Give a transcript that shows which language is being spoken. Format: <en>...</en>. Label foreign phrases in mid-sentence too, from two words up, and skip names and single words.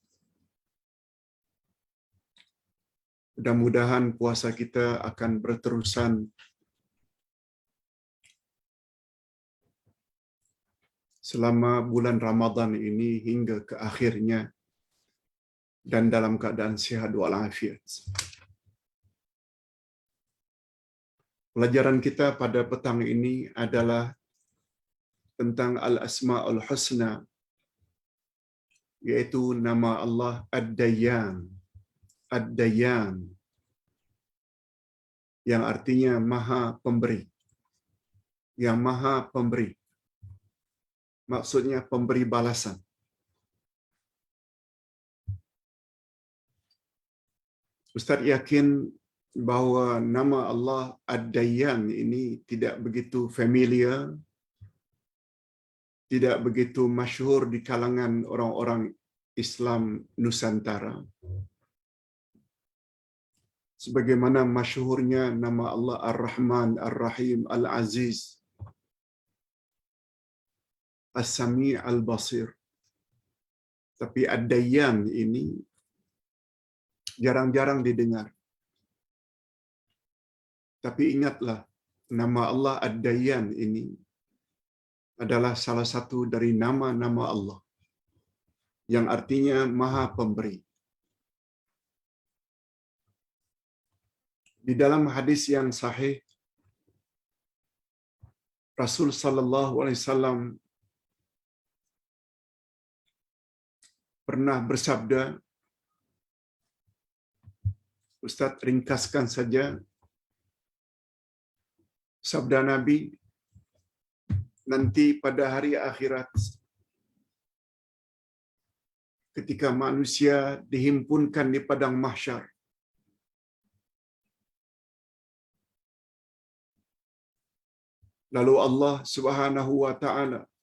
<ms>Mudah-mudahan puasa kita akan berterusan selama bulan Ramadan ini hingga ke akhirnya dan dalam keadaan sihat walafiat. Pelajaran kita pada petang ini adalah tentang</ms> <ar>الأسماء الحسنى,</ar> <ms>yaitu nama Allah Ad-Dayyan. Ad-Dayyan, yang artinya Maha Pemberi. Yang Maha Pemberi. Maksudnya pemberi balasan. Ustaz yakin bahawa nama Allah Ad-Dayyan ini tidak begitu familiar, tidak begitu masyhur di kalangan orang-orang Islam Nusantara. Sebagaimana masyhurnya nama Allah Ar-Rahman, Ar-Rahim, Al-Aziz, As-Sami' Al-Basir. Tapi Ad-Dayyan ini jarang-jarang didengar. Tapi ingatlah, nama Allah Ad-Dayyan ini adalah salah satu dari nama-nama Allah yang artinya Maha Pemberi. Di dalam hadis yang sahih, Rasul</ms> <ar>صلى الله عليه وسلم</ar> <ms>pernah bersabda, Ustaz ringkaskan saja sabda Nabi, nanti pada hari akhirat ketika manusia dihimpunkan di padang mahsyar, lalu Allah</ms> <ar>سبحانه وتعالى</ar>